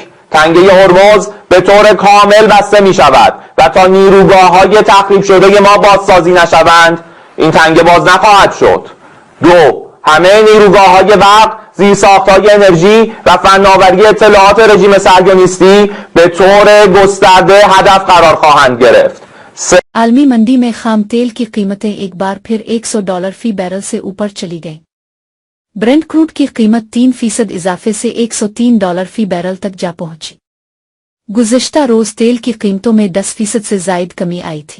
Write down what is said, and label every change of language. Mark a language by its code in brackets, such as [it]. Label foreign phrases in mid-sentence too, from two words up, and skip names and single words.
[fa] تنگه هرمز به طور کامل بسته می شود و تا نیروگاه‌های تخریب شده ما بازسازی نشوند این تنگه باز نخواهد شد. 2. همه نیروگاه‌های برق، زیرساخت‌های انرژی و فناوری اطلاعات رژیم صهیونیستی به طور گسترده هدف قرار خواهند گرفت. [ur] عالمی منڈی میں خام تیل کی قیمتیں ایک بار پھر $100 فی بیرل سے اوپر چلی گئیں۔ برنٹ کروڈ کی قیمت 3% اضافے سے $103 فی بیرل تک جا پہنچی۔ گزشتہ روز تیل کی قیمتوں میں 10% سے زائد کمی آئی تھی۔